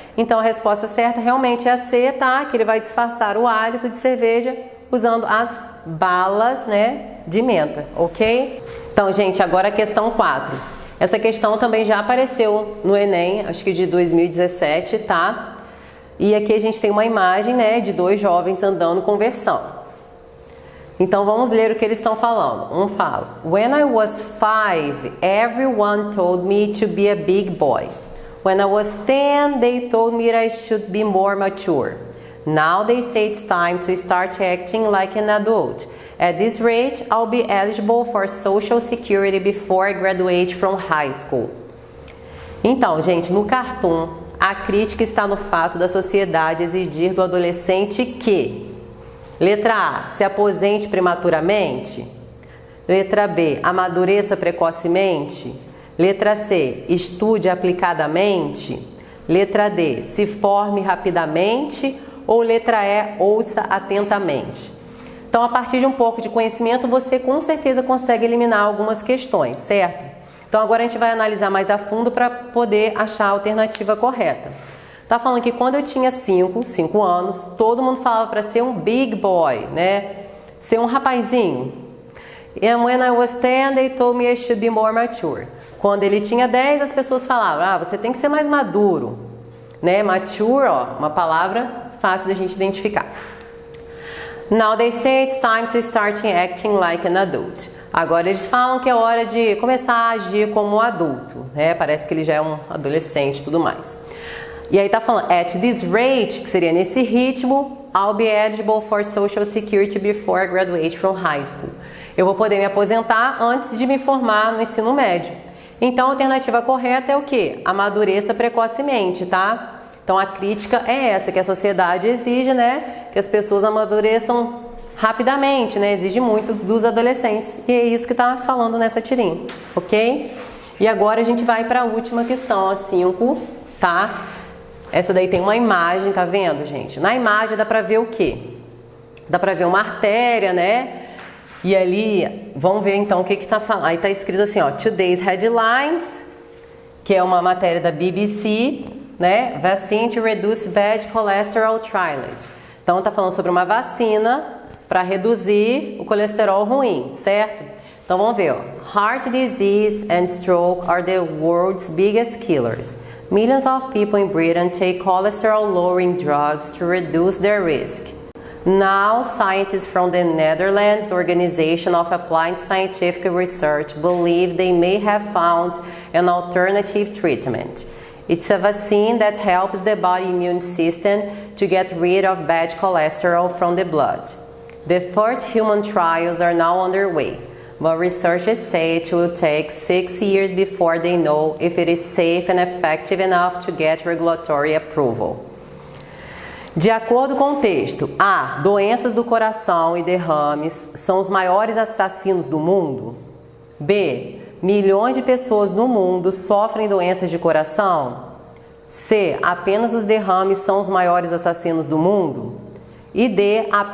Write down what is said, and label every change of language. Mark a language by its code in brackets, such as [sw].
[pt] Então a resposta certa realmente é a C, tá? Que ele vai disfarçar o hálito de cerveja usando as balas, né, de menta, ok? Então, gente, agora a questão 4. Essa questão também já apareceu no Enem, acho que de 2017, tá? E aqui a gente tem uma imagem, né, de dois jovens andando conversando. Então vamos ler o que eles estão falando. Um fala: [en] When I was 5, everyone told me to be a big boy. When I was 10, they told me I should be more mature. Now they say it's time to start acting like an adult. At this rate, I'll be eligible for Social Security before I graduate from high school. [pt] Então, gente, no cartoon, a crítica está no fato da sociedade exigir do adolescente que: letra A, se aposente prematuramente. Letra B, amadureça precocemente. Letra C, estude aplicadamente. Letra D, se forme rapidamente. Ou letra E, ouça atentamente. Então, a partir de um pouco de conhecimento, você com certeza consegue eliminar algumas questões, certo? Então, agora a gente vai analisar mais a fundo para poder achar a alternativa correta. Tá falando que quando eu tinha 5 anos, todo mundo falava para ser um big boy, né? Ser um rapazinho. [en] And when I was 10, they told me I should be more mature. [pt] Quando ele tinha 10, as pessoas falavam: você tem que ser mais maduro, né? Mature, ó, uma palavra fácil da gente identificar. [en] Now they say it's time to start acting like an adult. [pt] Agora eles falam que é hora de começar a agir como um adulto, né? Parece que ele já é um adolescente e tudo mais. E aí tá falando, [en] at this rate, [pt] que seria nesse ritmo, [en] I'll be eligible for Social Security before I graduate from high school. [pt] Eu vou poder me aposentar antes de me formar no ensino médio. Então a alternativa correta é o quê? Amadureça precocemente, tá? Então a crítica é essa, que a sociedade exige, né? Que as pessoas amadureçam rapidamente, né? Exige muito dos adolescentes. E é isso que tá falando nessa tirinha, ok? E agora a gente vai para a última questão, a 5, tá? Essa daí tem uma imagem, tá vendo, gente? Na imagem dá pra ver o quê? Dá pra ver uma artéria, né? E ali, vamos ver então o que que tá falando. Aí tá escrito assim, ó, Today's Headlines, que é uma matéria da BBC, né? [en] Vaccine to reduce bad cholesterol trialed. [pt] Então tá falando sobre uma vacina para reduzir o colesterol ruim, certo? Então vamos ver, ó. [en] Heart disease and stroke are the world's biggest killers. Millions of people in Britain take cholesterol-lowering drugs to reduce their risk. Now, scientists from the Netherlands Organization of Applied Scientific Research believe they may have found an alternative treatment. It's a vaccine that helps the body immune system to get rid of bad cholesterol from the blood. The first human trials are now underway, but researchers say it will take 6 years before they know if it is safe and effective enough to get regulatory approval. [pt] De acordo com o texto, A. Doenças do coração e derrames são os maiores assassinos do mundo. B. Milhões de pessoas no mundo sofrem doenças de coração. C. Apenas os derrames são os maiores assassinos do mundo. E D.